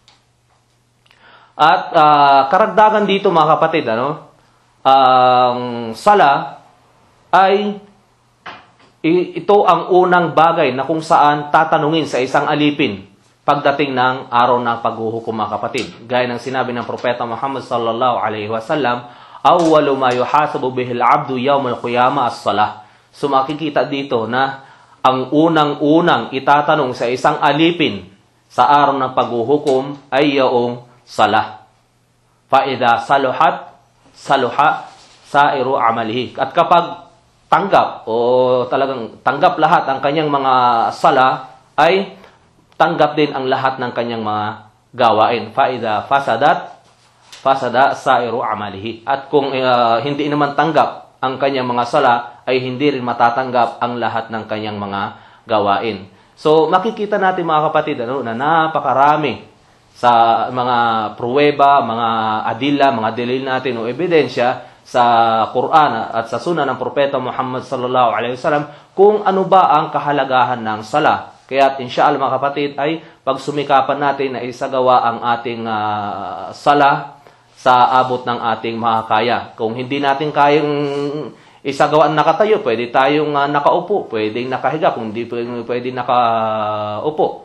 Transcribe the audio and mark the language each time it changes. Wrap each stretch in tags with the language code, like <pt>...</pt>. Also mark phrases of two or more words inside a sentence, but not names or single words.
<tl>At karagdagan dito mga kapatid, ang sala ay ito ang unang bagay na kung saan tatanungin sa isang alipin pagdating ng araw ng paghuhukom mga kapatid. Gaya ng sinabi ng Propeta Muhammad</tl> <ar>صلى الله عليه وسلم, "أول ما يحاسب به العبد يوم القيامة الصلاة."</ar> <tl>So makikita dito na ang unang-unang itatanong sa isang alipin sa araw ng paghuhukom ay yung salah.</tl> <ar>فإذا صلحت صلح سائر عمله.</ar> <tl>At kapag tanggap o talagang tanggap lahat ang kanyang mga sala, ay tanggap din ang lahat ng kanyang mga gawain.</tl> <ar>فإذا فسد سائر عمله.</ar> <tl>At kung hindi naman tanggap ang kanyang mga sala, ay hindi rin matatanggap ang lahat ng kanyang mga gawain. So makikita natin mga kapatid na napakarami sa mga pruweba, mga adilla, mga dalil natin o ebidensya sa Quran at sa Sunnah ng Propeta Muhammad</tl> <ar>صلى الله عليه وسلم</ar> <tl>kung ano ba ang kahalagahan ng sala. Kaya inshallah mga kapatid ay pagsumikapan natin na isagawa ang ating sala sa abot ng ating makakaya. Kung hindi natin kayang isagawa nakatayo, pwede tayong nakaupo, pwedeng nakahiga, kung hindi pwede nakaupo.</tl>